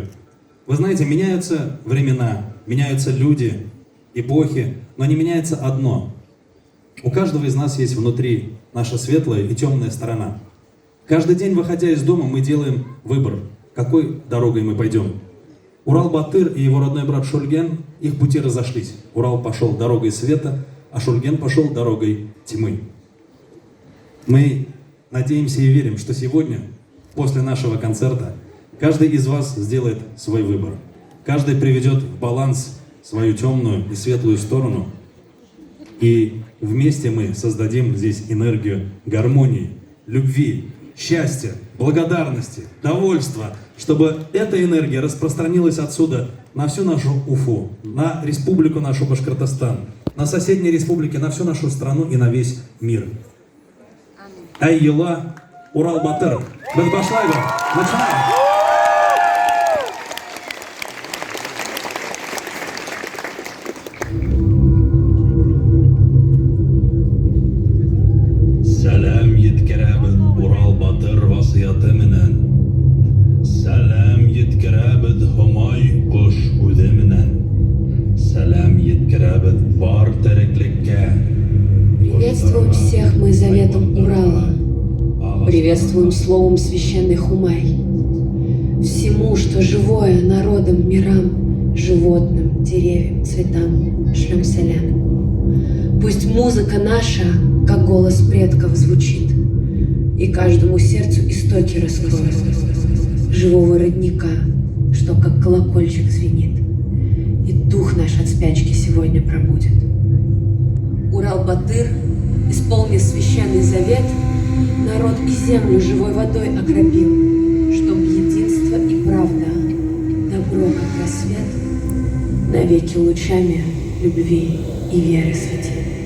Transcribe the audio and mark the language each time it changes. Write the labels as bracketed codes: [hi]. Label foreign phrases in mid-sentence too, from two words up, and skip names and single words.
[ru] Вы знаете, меняются времена, меняются люди, эпохи, но не меняется одно. У каждого из нас есть внутри наша светлая и темная сторона. Каждый день, выходя из дома, мы делаем выбор, какой дорогой мы пойдем. Урал-Батыр и его родной брат Шульген, их пути разошлись. Урал пошел дорогой света, а Шульген пошел дорогой тьмы. Мы надеемся и верим, что сегодня, после нашего концерта, каждый из вас сделает свой выбор. Каждый приведет в баланс свою темную и светлую сторону. И вместе мы создадим здесь энергию гармонии, любви, счастья, благодарности, довольства, чтобы эта энергия распространилась отсюда на всю нашу Уфу, на республику нашу Башкортостан, на соседние республики, на всю нашу страну и на весь мир. Айела, Урал-Батыр. Начинаем! [ba] Сәлам еткерәбез Урал-Батыр васыяты менән. Сәлам еткерәбез Homay кош үзе менән. Сәлам еткерәбез бар тереклеккә. [ru] Приветствуем всех мы заветом Урала. Приветствуем словом священный Хумай. Всему, что живое, народам, мирам, животным, деревьям, цветам, шлем салям. Пусть музыка наша, как голос предков, звучит, и каждому сердцу истоки раскроет живого родника, что как колокольчик звенит, и дух наш от спячки сегодня пробудет. Урал-Батыр, исполнив священный завет, народ и землю живой водой окропил, чтоб единство и правда, добро как рассвет, навеки лучами любви и веры светил.